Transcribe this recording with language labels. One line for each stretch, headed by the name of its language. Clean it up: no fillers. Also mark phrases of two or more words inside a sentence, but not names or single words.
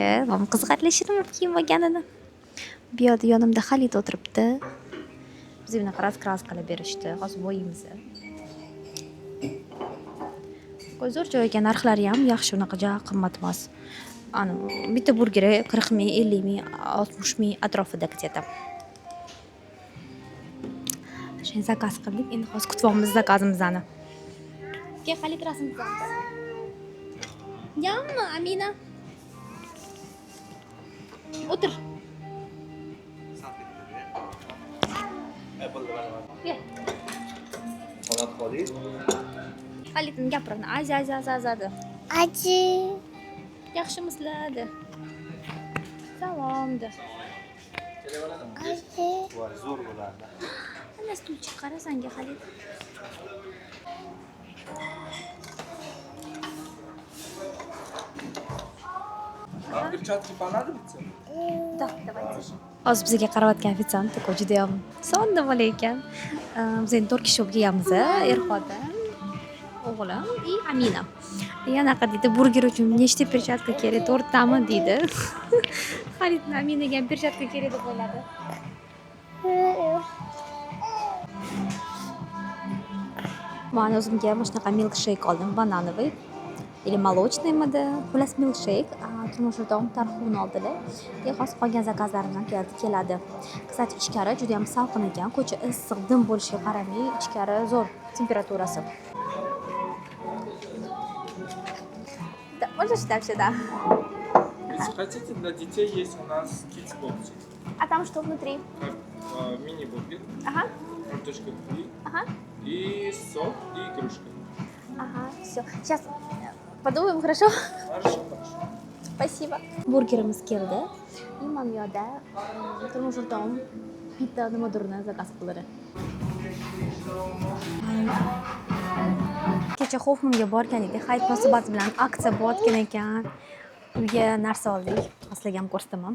Uzbek: Mana qiziqarli shirin kiyim olganini. Bu yerda yonimda Xalit o'tiribdi. Bizga bunaqa raskraskalar berishdi. Hozir bo'yimiz. Zo'r joy ekan, narxlari ham yaxshi, unaqa ja qimmat emas. Bitta burgeri 40 ming, 50 ming, 60 ming atrofida где-то. Shuni zakaz qildik. Endi hozir kutyapmiz zakazimizni. Ke Xalit rasm chizamiz. Yammi Amina? O'tir. Xalitning gapirini azadi. Aji. Yaxshimisizlar? Salomda. Aji. Zo'r bo'lardi. Ana stulchik qarasanga Xalit.
Russian: Перчатки понадобятся? Да, давайте.
Uzbek: Hozir bizga qarayotgan ofitsiant juda ham sonda bola ekan. Biz endi 4 kishi bo'lib kelganmiz, er-xotin, o'g'lim и Amina. Anaqa deydi, burger uchun nechta perchatka kerak? 4 tami deydi. Xaritni Aminaga ham perchatka kerak deb o'yladi. Men o'zimga mana shunaqa milkshake oldim, bananoviy.
Russian: Или молочныйmidi,
Uzbek: xullas milkshake. Turmush o'rtog'im tarxuvni oldilar. Hozir qolgan zakazlarimdan keladi. Kстати, ichkari juda ham salqin ekan. Ko'cha issiq, dim bo'lishiga qaramay, ichkari zo'r temperaturasi.
Russian: Да, можешь дальше, да. Если хотите, для детей есть у нас
English: kids box.
Russian: А там что внутри? Мини-бургер, Ага, картошка фри ага, и сок и игрушка. ага, все. Сейчас подумаем, хорошо? Хорошо. Спасибо.
Uzbek: Burgerimiz keldi. Mana bu yerda turmush o'rtog'im bitta nimadirni zakaz qildi. Kecha Hofmanga borgan edik. Hayit munosabati bilan aksiya bo'layotgan ekan. Uyga narsa oldik. Aslida ham ko'rsataman.